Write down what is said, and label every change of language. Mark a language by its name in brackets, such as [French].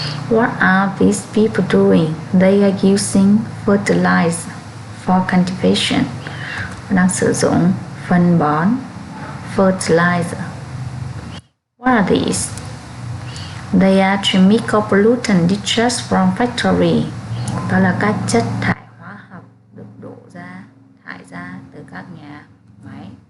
[English] What are these people doing? They are using fertilizer for cultivation. [Vietnamese] Họ đang sử dụng phân bón, fertilizer. [English] What are these? They are chemical pollutant discharged from factory. [Vietnamese] Đó là các chất thải hóa học được thải ra từ các nhà máy.